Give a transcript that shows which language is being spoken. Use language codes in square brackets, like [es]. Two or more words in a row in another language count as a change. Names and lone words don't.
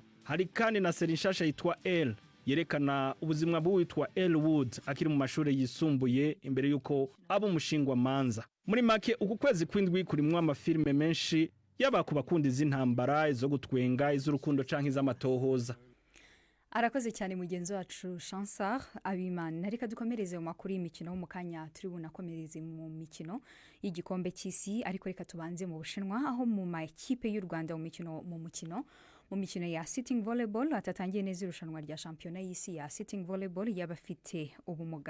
[rn] Hari kandi na seri nshasha yitwa Elle yerekana ubuzima bw'uwitwa Elle Wood akiri mu mashuri yisumbuye imbere yuko aba umushingwa manza. Muri make uku kwezi kw'indwi kurimwo amafilime menshi yaba ku bakunda iz'intambara, izo gutwenga, iz'urukundo canke iz'amatohoza. [rw] Arakoze cyane mugenzi wacu Chansar Abimana. Reka dukomereze mu makuru y'imikino mu kanya turi bunakomereze mu mikino y'igikombe cy'isi, ariko reka tubanze mu Bushinwa aho mu makipe y'u Rwanda mu mikino ya [en] sitting volleyball [rw] atatangiye neza irushanwa rya shampiyona y'isi ya [en] sitting volleyball [rw] y'abafite ubumuga.